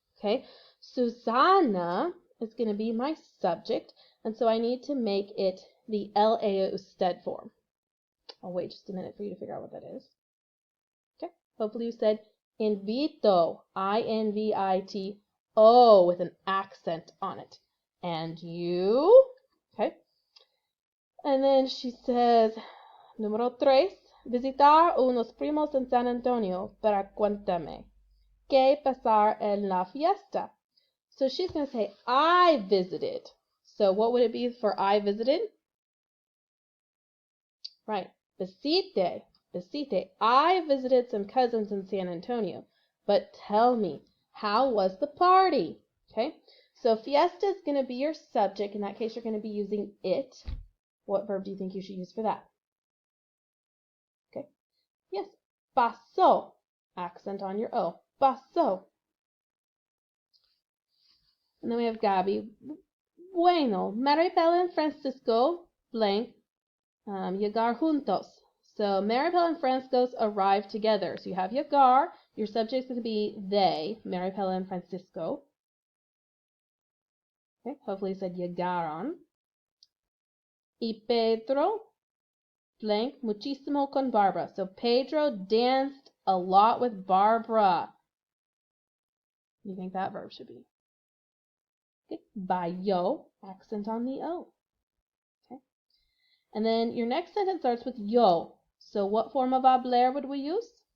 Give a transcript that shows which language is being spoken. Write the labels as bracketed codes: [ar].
[en] Okay, Susana is going to be my subject, and so I need to make it the LAO stead form. I'll wait just a minute for you to figure out what that is. Okay, hopefully you said invito, I-N-V-I-T-O, with an accent on it. And you? Okay. And then she says, [es] número 3, visitar unos primos en San Antonio para cuéntame qué pasar en la fiesta. [en] So she's going to say, I visited. So what would it be for I visited? Right, visite. Visite. I visited some cousins in San Antonio. But tell me, how was the party? Okay, so fiesta is going to be your subject. In that case, you're going to be using it. What verb do you think you should use for that? Okay, yes, pasó. Accent on your O. Pasó. And then we have Gaby. [es] Bueno, [en] Maribel and Francisco blank [es] llegar juntos. [en] So Maribel and Francisco arrived together. So you have llegar, Your subject's going to be they, Maripela and Francisco. Okay, hopefully you said llegaron. [es] Y Pedro blank muchísimo con Barbara. [en] So Pedro danced a lot with Barbara. What do you think that verb should be? Okay, bailó, accent on the O. Okay, and then your next sentence starts with yo. So what form of hablar would we use?